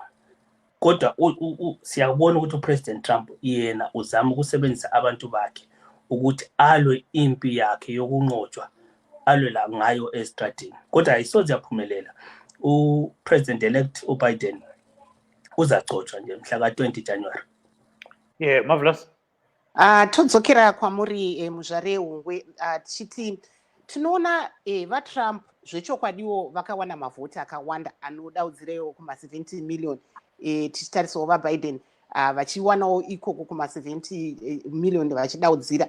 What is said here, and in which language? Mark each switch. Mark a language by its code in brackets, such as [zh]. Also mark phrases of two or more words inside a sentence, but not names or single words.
[nd] Kodwa siyabona ukuthi uPresident Trump yena uzama ukusebenzisa abantu bakhe ukuthi alwe impi yakhe yokunqotshwa alwela ngayo estradini kodwa ayisoze yaphumelela. U-president-elect uBiden uzacotshwa nje mhla ka-20 January. [en] Yeah, marvelous. [sn] Todzokera kwamuri muzvare hungwe tichiti tinoona vatrump zvechokwadiwo vakawana mavhoti akawanda anodaudzirewo kuma70 million tichitarisawo vabiden vachiwanawo ikoko kuma70 million vachidaudzira.